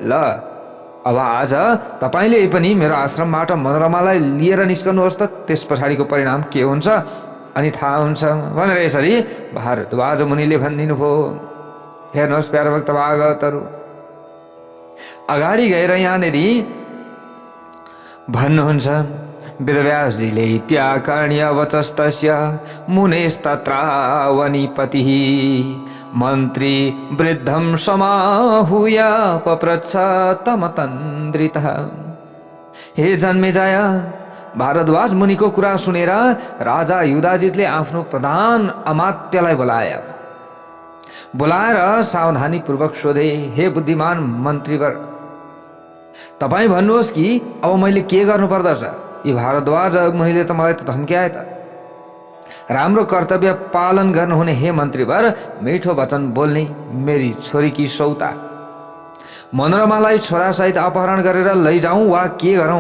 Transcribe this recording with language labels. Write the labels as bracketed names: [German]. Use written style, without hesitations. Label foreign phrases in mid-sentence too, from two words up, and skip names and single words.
[Nepali] ल अब आज तपाईँले पनि मेरो आश्रमबाट मनोरमालाई लिएर निस्कनुहोस् त त्यस पछाडिको परिणाम के हुन्छ अनि थाहा हुन्छ भनेर यसरी भारद्वाज मुनिले भनिदिनु भयो। हेर्नुहोस् प्यारा भक्त भागवतहरू, अगाडि गएर यहाँनिर भन्नुहुन्छ वेदव्यासजीले [Sanskrit] त्याकर्ण्य वचस्तस्य मुनेस्तत्रावनिपतिः मन्त्री वृद्धं समाहूय पप्रच्छ तमतन्द्रितः। [Nepali] हे जन्मेजय, भारद्वाज मुनिको कुरा सुनेर राजा युधाजितले आफ्नो प्रधान अमात्यलाई बोलाएर सावधानीपूर्वक सोधे, हे बुद्धिमान मन्त्रीवर, तपाईँ भन्नुहोस् कि अब मैले के गर्नुपर्दछ? यी भारद्वाज मुनिले त मलाई त धम्क्याए त। राम्रो कर्तव्य पालन गर्नुहुने हे मन्त्रीवर, मिठो वचन बोल्ने मेरी छोरीकी सौता मनोरमालाई छोरासहित अपहरण गरेर लैजाउँ वा के गरौँ?